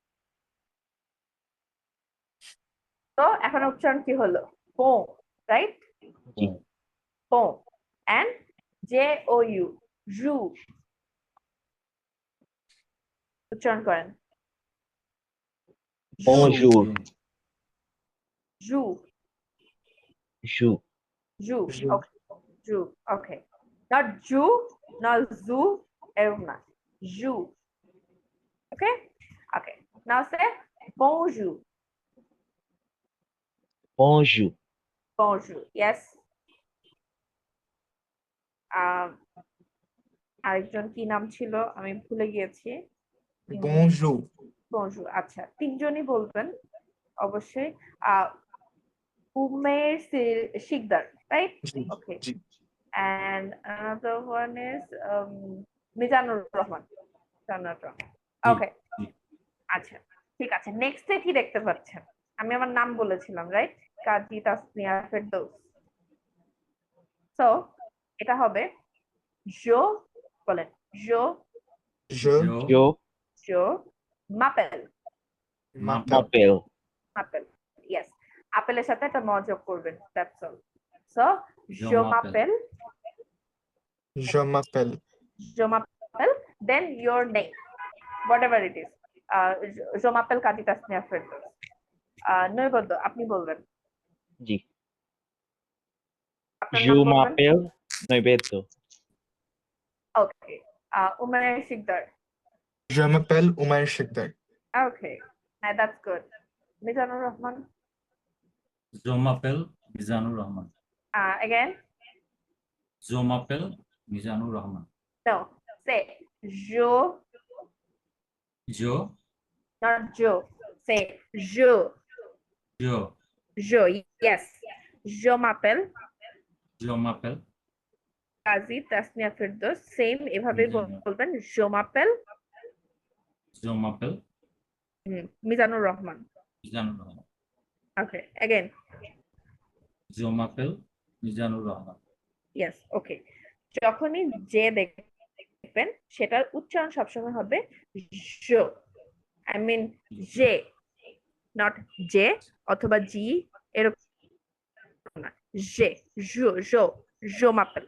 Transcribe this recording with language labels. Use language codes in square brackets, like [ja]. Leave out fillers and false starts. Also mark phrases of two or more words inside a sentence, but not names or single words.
[bn] তো এখন উচ্চারণ কি হলো? [en] বো, রাইট? [bn] জি। বো। [en] and J O U, [bn] জু, উচ্চারণ করেন। [fr] বনজুর। জু, জু। জু, জু। [en] ওকে, জু, ওকে, Not ju, not zoo, [bn] এরকম না, [fr] ju. [en] Okay? Okay. Now say bonjour. [fr] bonjour, Bonjour. Yes. [bn] আরেকজন কি নাম ছিল আমি ভুলে গিয়েছি। [fr] bonjour, bonjour. [bn] আচ্ছা, তিনজনই বলবেন অবশ্যই। [en] উমের শিকদার, right? [bn] জি, [en] Okay. [bn] জি, [en] And another one is মিজানুর রহমান। [bn] জি, [en] ওকে, [bn] জি, আচ্ছা ঠিক আছে। নেক্সটে কি দেখতে পাচ্ছেন? আমি আমার নাম বলেছিলাম, রাইট? কাজী তাসনিয়া ফেরদৌস। সো এটা হবে জো, বলেন জো, [fr] je je je m'appelle. m'appelle, [en] apple, yes. [bn] আপেলের সাথে একটা ম যোগ করবেন, [en] that's all. সো [fr] Je জো m'appelle. মাপেল, je m'appelle, je m'appelle, [en] then your name, whatever it is. [fr] je m'appelle [bn] কাজী তাসনিয়া ফেরদৌস। নৈবদ্য আপনি বলবেন, জি আপনার [fr] je [bn] নাম বলবেন। [fr] m'appelle নৈবেদ্য [en] ওকে, উমায়ের শিকদার। [fr] je m'appelle Umair Shikdar, [en] okay, that's good. মিজানুর রহমান, [fr] Je m'appelle মিজানুর রহমান। [en] again, [fr] Je m'appelle মিজানুর রহমান। [en] no, say jo, [fr] Jo, [en] not jo, say jo, [fr] jo, jo, yes. Jo m'appelle je m'appelle [bn] কাজী তাসনিয়া ফেরদৌস, সেম এভাবে মিজানুর। [fr] বলবেন। Jo m'appelle Je m'appelle [bn] মিজানুর রহমান। মিজানুর রহমান। [en] ওকে, again, [fr] Je m'appelle মিজানুর রহমান। [en] yes, okay. [bn] যখনই যে দেখবেন সেটার উচ্চারণ সবসময় হবে জো, [en] I mean [bn] জে, নট জে অথবা জি, এরকম না, জে, জো, জো, [fr] je m'appelle.